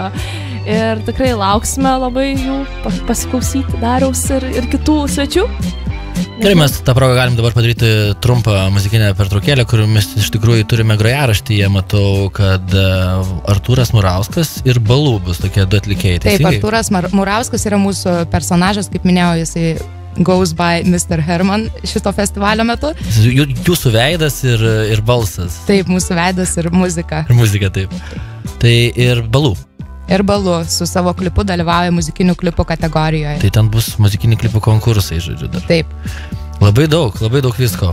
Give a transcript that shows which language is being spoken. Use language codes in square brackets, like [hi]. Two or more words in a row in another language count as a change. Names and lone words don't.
[lt] Ir tikrai lauksime labai jų pasiklausyti Dariaus ir kitų svečių. Gerai, mes tą progą galim dabar padaryti trumpą muzikinę pertraukėlę, kur mes iš tikrųjų turime grojaraštyje. Matau, kad Artūras Murauskas ir Balų bus tokie 2 atlikėjai. Taip, Artūras Murauskas yra mūsų personažas, kaip minėjau, jisai [en] goes by Mr. [lt] Herman šito festivalio metu. Jūsų veidas ir balsas. Taip, mūsų veidas ir muzika. Ir muzika, taip. Tai ir Balų. Ir Balų su savo klipu dalyvauja muzikinių klipų kategorijoje. Tai ten bus muzikinių klipų konkursai, žodžiu, dar. Taip. Labai daug visko.